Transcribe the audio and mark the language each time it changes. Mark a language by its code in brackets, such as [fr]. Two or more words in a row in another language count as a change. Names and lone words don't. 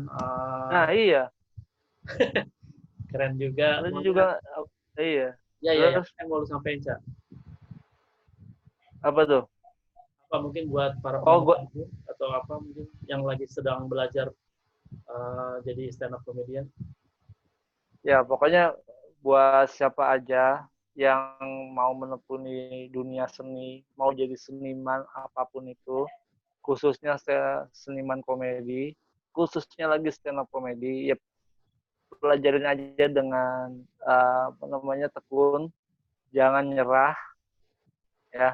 [id] Nah, iya. keren juga. Lu juga, iya. Ya, ya, ya. Terus, Yang mau lu sampaikan, Cak? apa tuh? Apa mungkin buat para Oh, pendengar itu, atau apa mungkin yang lagi sedang belajar jadi [en] stand up comedian? [id] ya pokoknya buat siapa aja yang mau menekuni dunia seni, mau jadi seniman apapun itu, khususnya seniman komedi, khususnya lagi [en] stand up [id] komedi, ya pelajarin aja dengan apa namanya, tekun, jangan nyerah ya.